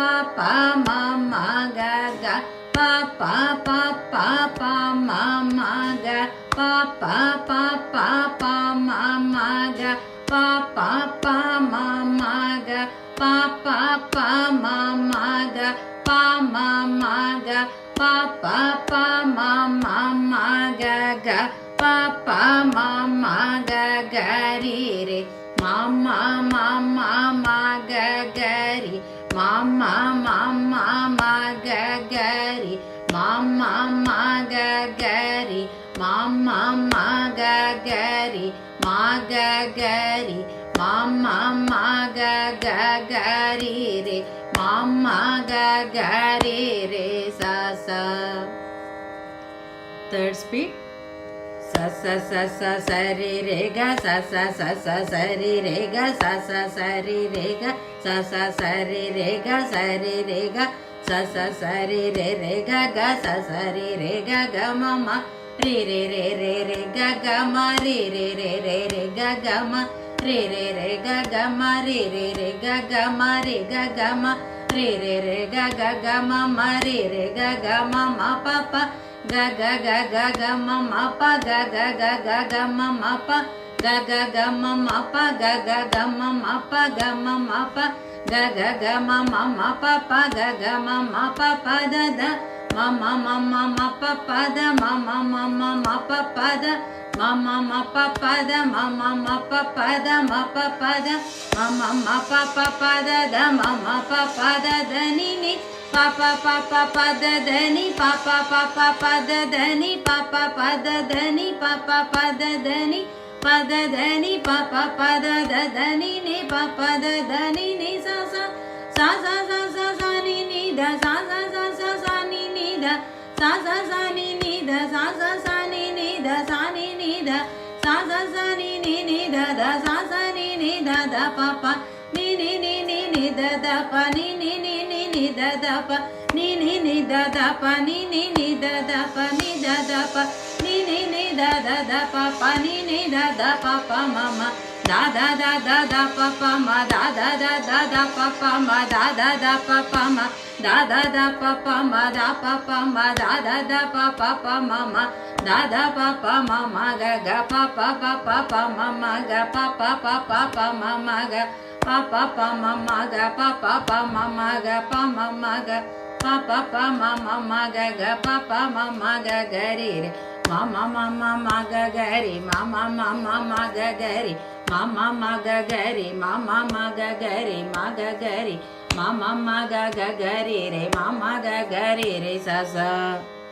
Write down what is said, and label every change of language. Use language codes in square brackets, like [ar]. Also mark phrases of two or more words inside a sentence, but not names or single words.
[en] pa ma ma ga ga pa pa pa pa pa ma ma ga pa pa pa pa pa ma ma ga pa pa pa ma ma ga pa pa pa ma ma ga pa ma ma ga pa pa pa ma ma ma ga ga pa pa ma ma ga ga ri re ma ma ma ma ma ga ga ri ma ma ma ma ma ga ga ri ma ma ma ga ga ri ma ma ma ga ga ri ma ga ga ri ma ma ma ga ga ga ri re ma ma ga ga ri re sa sa. Third speed. Sa sa sa sa sa re re ga sa sa sa sa sa re re ga sa sa sa re re ga sa sa sa re re ga sa re re ga sa sa sa re re ga ga sa sa re ga ga ma ma re re ga ga ma re ga ga ma re ga ga ma re ga ga ma re ga ga ma re ga ga ma ma re ga ga ma ma pa pa ga ga ga ma ma pa ga ga ma ma pa ga ga ma ma pa ga ga ma ma pa ga ma ma pa ga ga ma ma pa pa ga ma ma pa pa da da ma ma pa pa da ma ma pa pa da ma ma ma pa pa da ma ma ma pa pa da ma pa pa da ma ma ma pa pa pa da da ma ma pa pa da da ni ni pa pa pa pa pa da da ni pa pa pa pa pa da da ni pa pa pa da da ni pa pa pa da da ni pa da da ni pa pa pa da da ni ni pa pa da da ni ni sa sa sa sa sa sa sa ni ni da sa sa sa sa sa ni ni da sa sa sa ni ni da sa sa sa ni ni da sa ni ni da sa sa sa ni ni da da sa sa ni ni da da pa pa ni ni da da pa ni ni da da pa ni da da pa ni da da pa ni da da pa ni da da pa pa ni da da pa pa mama da da pa pa ma da da pa pa ma da da pa pa ma da da pa pa ma da pa pa ma da pa pa pa mama da pa pa mama ga pa pa pa mama ga pa pa mama ga pa pa mama ga pa pa mama ga pa mama ga pa pa mama ga pa pa mama ga gari re mama mama ga gari mama mama ga gari mama ga gari mama ga gari ma ga gari mama ga gari re mama ga gari re sa sa